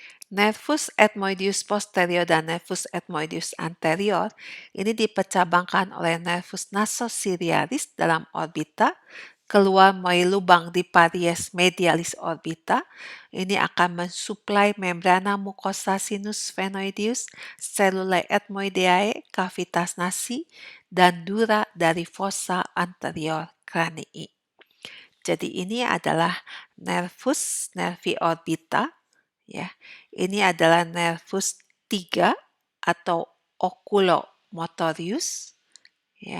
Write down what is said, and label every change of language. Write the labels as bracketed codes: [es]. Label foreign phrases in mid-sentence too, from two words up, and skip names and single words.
[la] Nervus ethmoideus posterior [id] dan [la] nervus ethmoideus anterior [id] ini dipecabangkan oleh [la] nervus nasociliaris [id] dalam orbita, keluar melalui lubang di [la] paries medialis orbita. [id] Ini akan mensuplai [la] membrana mucosa sinus sphenoideus, cellulae ethmoideae, cavitas nasi, [id] dan dura dari [la] fossa anterior cranii. [id] Jadi ini adalah [la] nervus nervi orbita, [id] ya. Ini adalah nervus 3 atau oculomotorius, ya.